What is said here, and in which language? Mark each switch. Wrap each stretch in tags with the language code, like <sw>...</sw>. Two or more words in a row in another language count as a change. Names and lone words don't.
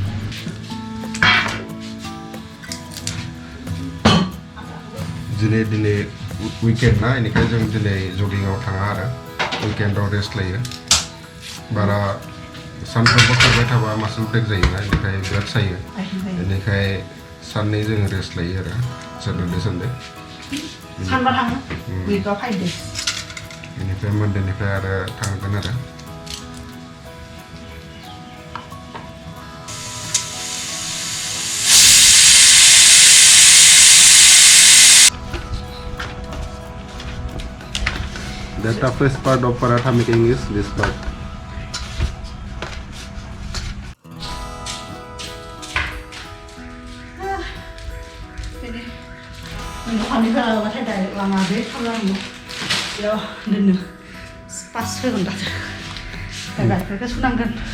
<brx>दिनै उइकेन्ड ना बेनिखायनो जों दिनै जगिंआव थाङा आरो उइकेन्डआव रेस्ट लायो बारा सानफ्रोमबो खारबाय थाबा मासल ब्रेक जायोना बेनिखाय बिराद सायो बेनिखाय साननै जों रेस्ट लायो आरो</brx> <en>Saturday Sunday</en> <brx>सानबा थाङो उइकआव 5 days बेनिफ्राय मन्डेनिफ्राय आरो थांगोन आरो</brx> <en>The toughest part of paratha making is this part.</en> <brx>दखाननिफ्राय लाबोबाथाय डाइरेक्ट लामा बे खालामो बेयाव दोनो पास होगोन दासो दा गारिफोरखौ सुनांगोन</brx>